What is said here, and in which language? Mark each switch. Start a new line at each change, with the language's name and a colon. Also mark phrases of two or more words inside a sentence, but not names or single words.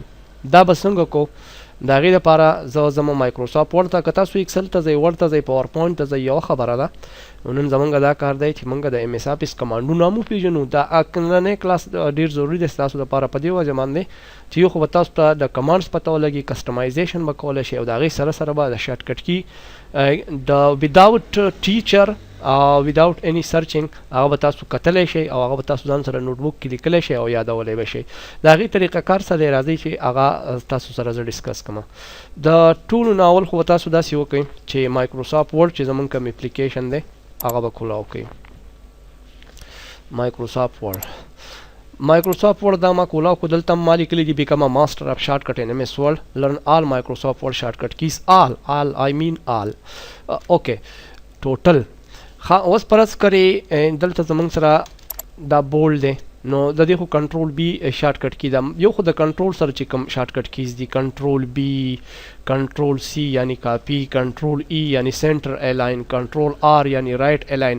Pashto: دا به څنګه کو د هغې لپاره زه زما مایکروسافټ ورډ ته که تاسو ایکسل ته ځئ ورډ ته ځئ پاور پوینټ ته ځئ یوه خبره ده نن زمونږ دا کار دی چې مونږ د MS آفیس کمانډونه هم وپېژنو. دا نننی کلاس ډېر ضروري دی ستاسو لپاره په دې وجه باندې چې یو خو به تاسو ته د کمانډز پته ولګي کسټمایزیشن به کولی شئ او د هغې سره سره به د
English: shortcut key
Pashto: د وداوټ ټیچر
English: without any searching
Pashto: هغه به تاسو کتلی شئ او هغه به تاسو ځان سره نوټ بک کې لیکلی شئ او یادولی به شئ. د هغې طریقه کار څه دی راځئ چې هغه تاسو سره زه ډسکس کوم. د ټولو نه اول خو تاسو داسې وکئ چې مایکروسافټ ورډ چې زمونږ کوم اپلیکیشن دی هغه به کولاو کئ.
English: مایکروسافټ ورډ
Pashto: دا ما کولاو کو دلته ما لیکلی دي
English: become a master of shortcut in MS Word learn all Microsoft Word shortcut keys all I mean all okay total.
Pashto: اوس پرس کړئ دلته زمونږ سره دا بولډ دی نو د دې خو
English: control B shortcut key
Pashto: ده یو خو د کنټرول سره چې کوم
English: shortcut keys
Pashto: دي
English: control B control C
Pashto: یعنی کاپی
English: control E
Pashto: یعنی
English: center align control R
Pashto: یعنی
English: right align.